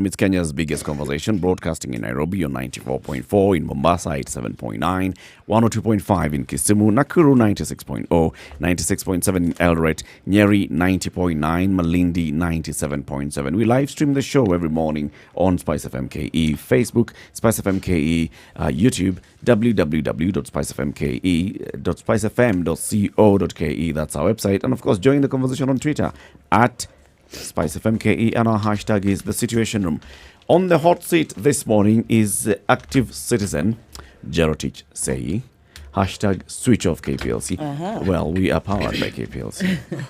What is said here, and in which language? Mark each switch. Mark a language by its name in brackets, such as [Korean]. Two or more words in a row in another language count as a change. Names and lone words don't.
[English] It's Kenya's biggest conversation, broadcasting in Nairobi on 94.4, in Mombasa 87.9, 102.5 in Kisumu, Nakuru 96.0, 96.7 in Eldoret, Nyeri 90.9, Malindi 97.7. We live stream the show every morning on Spice FM KE, Facebook, Spice FM KE, YouTube, www.spicefmke.spicefm.co.ke. That's our website. And of course, join the conversation on Twitter at SpiceFMKE, and our hashtag is The Situation Room. On the hot seat this morning is active citizen Jerotich Sei. Hashtag switch off KPLC. Well, we are powered by KPLC.